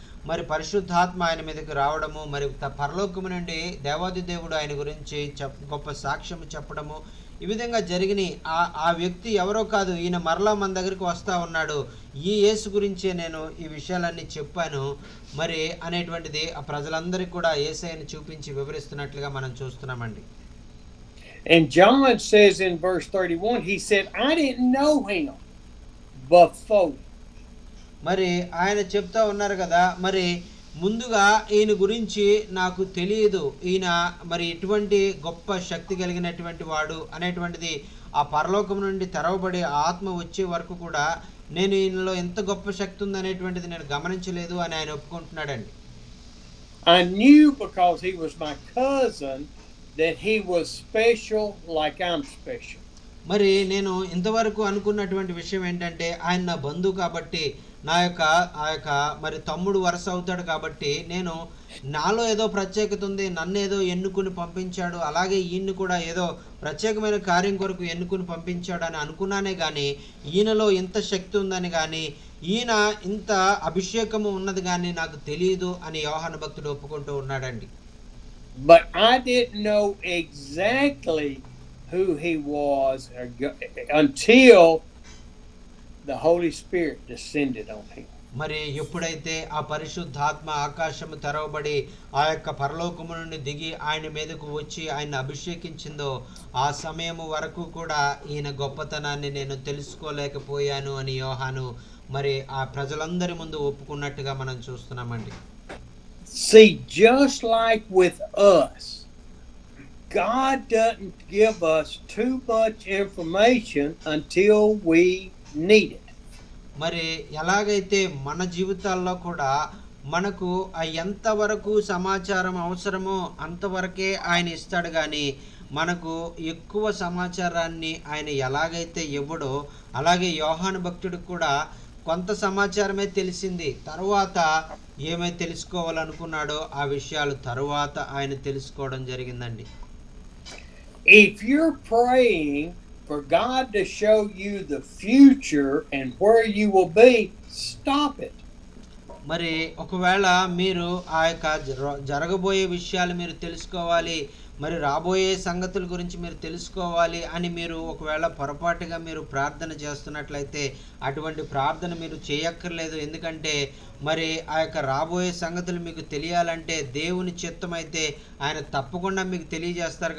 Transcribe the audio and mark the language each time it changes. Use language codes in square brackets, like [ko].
[te] మరి పరిశుద్ధాత్మ ఆయన మీదకి రావడము, మరి పరలోకము నుండి దేవాది దేవుడు ఆయన గురించి గొప్ప సాక్ష్యం చెప్పడము, ఈ విధంగా జరిగిన ఆ వ్యక్తి ఎవరో కాదు, ఈయన మరలా మన దగ్గరికి వస్తూ ఉన్నాడు, ఈ యేసు గురించే నేను ఈ విషయాలన్నీ చెప్పాను మరి అనేటువంటిది ఆ ప్రజలందరికీ కూడా యేసయ్యను చూపించి వివరిస్తున్నట్లుగా మనం చూస్తున్నామండి. [en] And John says in verse 31, he said, I didn't know him before. [te] మరి ఆయన చెప్తా ఉన్నారు కదా, మరి ముందుగా ఈయన గురించి నాకు తెలియదు, ఈయన మరి ఇటువంటి గొప్ప శక్తి కలిగినటువంటి వాడు అనేటువంటిది ఆ పరలోకం నుండి తెరవబడి ఆత్మ వచ్చే వరకు కూడా నేను ఈయనలో ఎంత గొప్ప శక్తి ఉంది అనేటువంటిది నేను గమనించలేదు అని ఆయన ఒప్పుకుంటున్నాడండి. [en] I knew because he was my cousin that he was special like I'm special. [te] మరి నేను ఇంతవరకు అనుకున్నటువంటి విషయం ఏంటంటే ఆయన నా బంధువు కాబట్టి, ఆ యొక్క మరి తమ్ముడు వరుస అవుతాడు కాబట్టి నేను నాలో ఏదో ప్రత్యేకత ఉంది, నన్ను ఏదో ఎన్నుకుని పంపించాడు, అలాగే ఈయన్ని కూడా ఏదో ప్రత్యేకమైన కార్యం కొరకు ఎన్నుకుని పంపించాడు అని అనుకున్నానే కానీ ఈయనలో ఇంత శక్తి ఉందని కానీ ఈయన ఇంత అభిషేకము ఉన్నది కానీ నాకు తెలియదు అని యోహాను భక్తుడు ఒప్పుకుంటూ ఉన్నాడండి. [en] But I didn't know exactly who he was until the Holy Spirit descended on him. [te] మరి ఎప్పుడైతే ఆ పరిశుద్ధాత్మ ఆకాశము తెరవబడి ఆ యొక్క పరలోకము నుండి దిగి ఆయన మీదకు వచ్చి ఆయన అభిషేకించిందో ఆ సమయము వరకు కూడా ఈయన గొప్పతనాన్ని నేను తెలుసుకోలేకపోయాను అని యోహాను మరి ఆ ప్రజలందరి ముందు ఒప్పుకున్నట్టుగా మనం చూస్తున్నామండి. [en] See, just like with us, God doesn't give us too much information until we need it. [te] మరి ఎలాగైతే మన జీవితాల్లో కూడా మనకు ఎంతవరకు సమాచారం అవసరమో అంతవరకే ఆయన ఇస్తాడు కానీ మనకు ఎక్కువ సమాచారాన్ని ఆయన ఎలాగైతే ఇవ్వడో అలాగే యోహాను భక్తుడికి కూడా కొంత సమాచారమే తెలిసింది, తరువాత ఏమై తెలుసుకోవాలనుకున్నాడో ఆ విషయాలు తరువాత ఆయన తెలుసుకోవడం జరిగిందండి. [en] If you're praying for God to show you the future and where you will be, stop it. [te] మరి ఒకవేళ మీరు ఆ యొక్క జరగబోయే విషయాలు మీరు తెలుసుకోవాలి, మరి రాబోయే సంగతుల గురించి మీరు తెలుసుకోవాలి అని మీరు ఒకవేళ పొరపాటుగా మీరు ప్రార్థన చేస్తున్నట్లయితే అటువంటి ప్రార్థన మీరు చేయక్కర్లేదు. ఎందుకంటే మరి ఆ యొక్క రాబోయే సంగతులు మీకు తెలియాలంటే దేవుని చిత్తం అయితే ఆయన తప్పకుండా మీకు తెలియజేస్తారు.